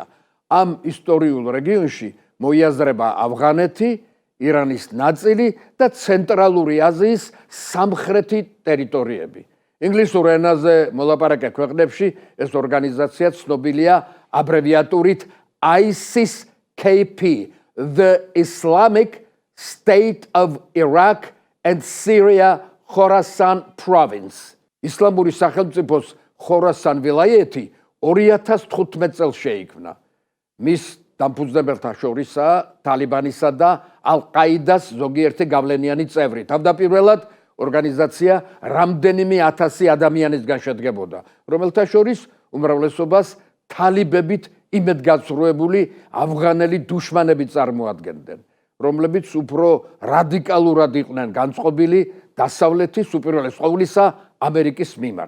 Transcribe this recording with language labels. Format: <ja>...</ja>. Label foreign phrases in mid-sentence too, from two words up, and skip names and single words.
<ka>ამ ისტორიულ რეგიონში მოიაზრება ავღანეთი, ირანის ნაწილი და ცენტრალური აზიის სამხრეთი ტერიტორიები. ინგლისურ ენაზე მოლაპარაკე ქვეყნებში ეს ორგანიზაცია ცნობილია აბრევიატურით ISIS-KP,</ka> <en>The Islamic State of Iraq and Syria Khorasan Province.</en> <ka>ისლამური სახელმწიფოს ხორასან ვილაიეთი 2015 წელს შეიქმნა. მის დამფუძნებელთა შორისაა თალიბანისა და ალ-ყაიდას ზოგიერთი გავლენიანი წევრი. თავდაპირველად ორგანიზაცია რამდენიმე 1000 ადამიანისგან შედგებოდა, რომელთა შორის უმრავლესობას თალიბებით იმედგაცრუებული ავღანელი დუშმანები წარმოადგენდნენ, რომლებიც უფრო რადიკალურად იყვნენ განწყობილი დასავლეთის უპირველეს ყოვლისა ამერიკის მიმართ.</ka>